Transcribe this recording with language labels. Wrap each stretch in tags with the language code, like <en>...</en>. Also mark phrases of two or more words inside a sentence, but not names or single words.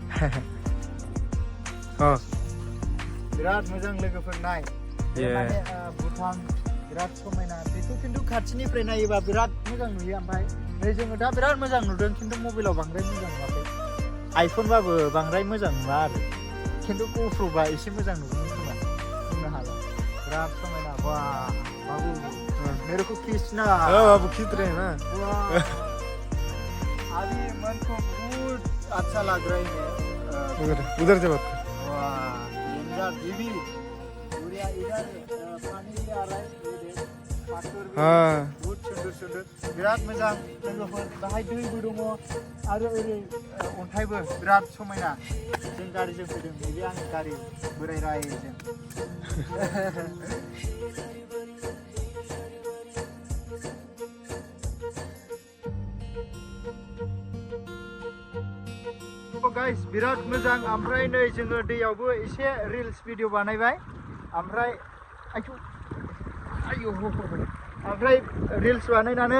<brx>बिराद मोजां लोगोफोर नाय माने भुटान बिराद समायना बेखौ खिन्थु खाथिनिफ्राय नायोबा बिराद मोजां नुयो ओमफ्राय नै जोङो दा बिराद मोजां नुदों खिन्थु मबाइलाव बांद्राय मोजां नुवाखै आइफनबाबो बांद्राय मोजां नुवा आरो खिन्थु ग'प्र'बा एसे मोजां नुगोन खोमा बुंनो हाला बिराद समायना</brx> <hi>वाह बाबू मेरे को खींचना बाबू खींच रहे हैं ना अभी मन को बहुत अच्छा लग रहा है उधर से बात वाह दीदी इधर पानी आ रहा है हाँ बहुत सुंदर</hi> <brx>बिराद मोजां लोगोफोर बाहाय दैबो दङ आरो ओरै अन्थाइबो बिराद समायना जों गारिजों फैदों नैबे आंनि गारि बोराय रायजों गाइस बिराद मोजां ओमफ्राय नै जोङो दैयावबो एसे रिल्स भिडिअ बानायबाय ओमफ्राय ओमफ्राय रिल्स बानायनानै</brx>